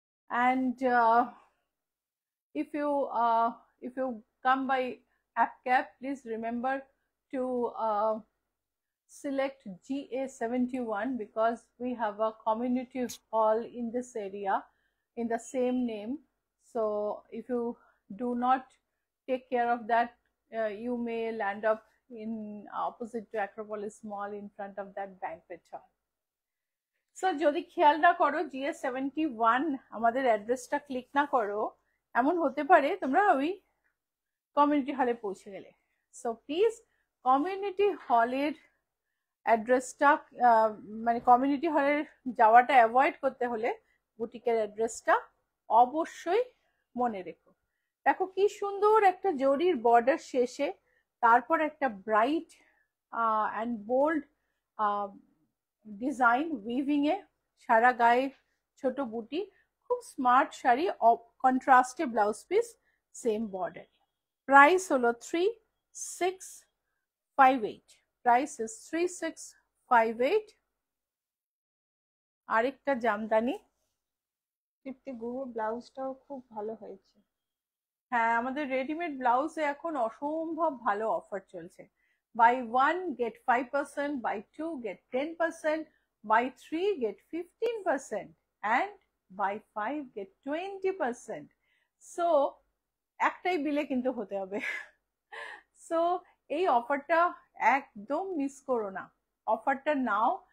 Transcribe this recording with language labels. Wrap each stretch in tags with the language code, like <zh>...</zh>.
<en>And if you come by AppCab, please remember to select GA 71, because we have a community hall in this area in the same name. So if you do not take care of that, you may land up in opposite to Acropolis Mall in front of that banquet hall.</en> <bn>So যদি খেয়াল না করো, GS 71 আমাদের অ্যাড্রেসটা click না করো, এমন হতে পারে তোমরা ওই কমিউনিটি হলে পৌঁছে গেলে। সো প্লিজ কমিউনিটি হলের অ্যাড্রেসটা, মানে কমিউনিটি হলের যাওয়াটা অ্যাভয়েড করতে হলে বুটিকের অ্যাড্রেসটা অবশ্যই মনে রেখো। দেখো কি সুন্দর একটা জরির বর্ডার শেষে, তারপর একটা bright and bold design weaving এ, সারা গায়ে ছোট বুটি, খুব smart sari, কন্ট্রাস্টে blouse piece, same border. Price হলো 3658।</bn> <en>Price is 3658।</en> <bn>আরেকটা জামদানি। তৃপ্তি গুহ ব্লাউজটাও খুব ভালো হয়েছে। হ্যাঁ, আমাদের রেডিমেড ব্লাউজে এখন অসম্ভব ভালো অফার চলছে।</bn> <en>Buy 1 get 5%, buy 2 get 10%, buy 3 get 15%, and buy 5 get 20%.</en> <bn>So একটাই বিলে কিন্তু হতে হবে। সো এই অফারটা একদম মিস করো না, অফারটা নাও।</bn>